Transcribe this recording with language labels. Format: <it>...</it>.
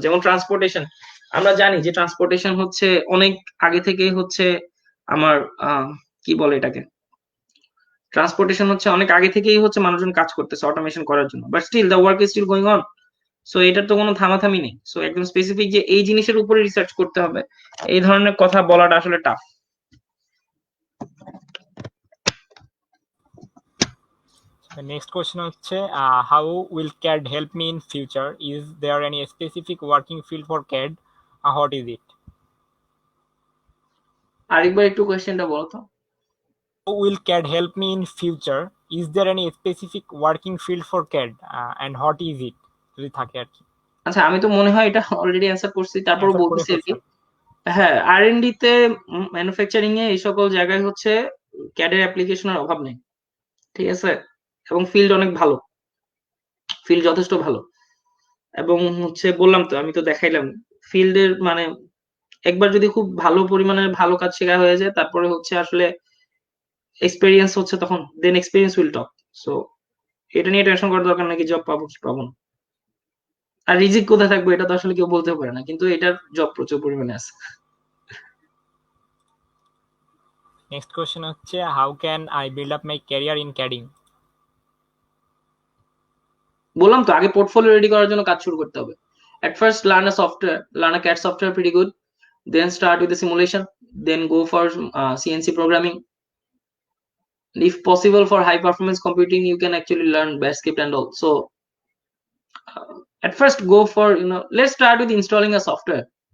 <bn>যেমন ট্রান্সপোর্টেশন, আমরা জানি যে ট্রান্সপোর্টেশন হচ্ছে অনেক আগে থেকেই হচ্ছে আমার কি বলে এটাকে, ট্রান্সপোর্টেশন হচ্ছে অনেক আগে থেকেই হচ্ছে মানুষজন কাজ করতেছে অটোমেশন করার জন্য,</bn> <en>But still the work is still going on.</en> <bn>So এটার তো কোনো থামাথামি নেই। সো একদম স্পেসিফিক যে এই জিনিসের উপরে রিসার্চ করতে হবে, এই ধরনের কথা বলাটা আসলে tough.</bn> <en>The next question is how will CAD help me in future? Is there any specific working field for CAD? What is it?</en> <bn>আরেকবার একটু কোয়েশ্চেনটা বলো তো।</bn> <en>How will CAD help me in future? Is there any specific working field for CAD? And what is it?</en> <bn>যদি থাকে আর কি। আচ্ছা, আমি তো মনে হয় এটা অলরেডি অ্যান্সার করছি, তারপরও অ্যান্সার করে বলতেছি আর কি। ফেলছেন। হ্যাঁ, আর&ডি তে, ম্যানুফ্যাকচারিং এ, এই সকল জায়গায় হচ্ছে ক্যাডের অ্যাপ্লিকেশনের অভাব নেই, ঠিক আছে। এবং ফিল্ড অনেক ভালো, ফিল্ড যথেষ্ট ভালো। এবং হচ্ছে বললাম তো, আমি তো দেখাইলাম ফিল্ডের মানে একবার যদি খুব ভালো পরিমাণে ভালো কাজ শেখা হয়ে যায়, তারপরে হচ্ছে আসলে এক্সপেরিয়েন্স হচ্ছে তখন,</bn> <en>Then experience will talk.</en> <bn>সো এটা নিয়ে টেনশন করার দরকার নাকি জব পাবো কি পাবো না। আর রিজিক কোথায় থাকবে এটা তো আসলে কেউ বলতে পারে না, কিন্তু এটার জব প্রচুর পরিমাণে আছে।</bn> <en>Next question হচ্ছে how can I build up my career in CADing?</en> <bn>বললাম তো, আগে পোর্টফোলিও রেডি করার জন্য কাজ শুরু করতে হবে।</bn> <en>At first learn a software, learn a CAD software pretty good, then start with the simulation, then go for CNC programming. If possible for high performance computing, you can actually learn bash script and all. So at first go for, let's start with installing a software.</en>